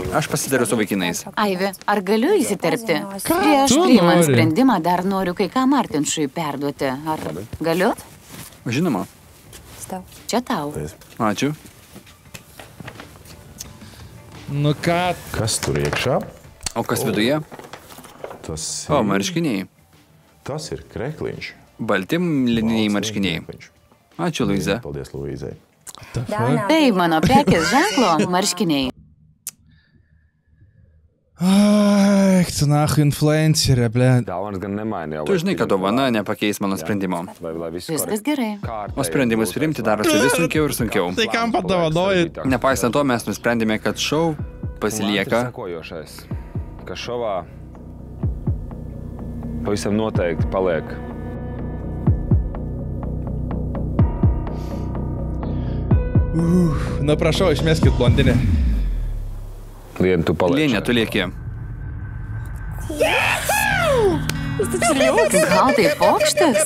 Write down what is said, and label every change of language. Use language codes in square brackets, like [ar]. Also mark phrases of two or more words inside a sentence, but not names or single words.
[lt] Aš pasidariu su vaikinais. Aivi, ar galiu įsiterpti? Prieš priimant sprendimą dar noriu kai ką Martinšui perduoti. Ar galiu? Žinoma. Čia tau. Ačiū. Nu ką? [lv] Kas tur iekšā? [lt] O kas viduje? O, marškiniai. [lv] Tas ir krekliņš. [lt] Balti lininiai marškiniai. Ačiū, Luiza. [lv] Paldies, Luizai. [lt] Tai mano prekės ženklo marškiniai. Ai, tu nahu influencerė, ble. Tu žinai, kad dovana nepakeis mano sprendimo. Viskas gerai. O sprendimus priimti darosi vis sunkiau ir sunkiau. Tai kam padovanoji? Nepaisant to, mes nusprendėme, kad šou pasilieka. [lv] Ka šovā pavisam noteikti paliek. [lt] Na prašau, išmeskit blondinę. [lv] Lienė, tu paliek. [lt] Lienė, tu lieki. Gal tai pokštas?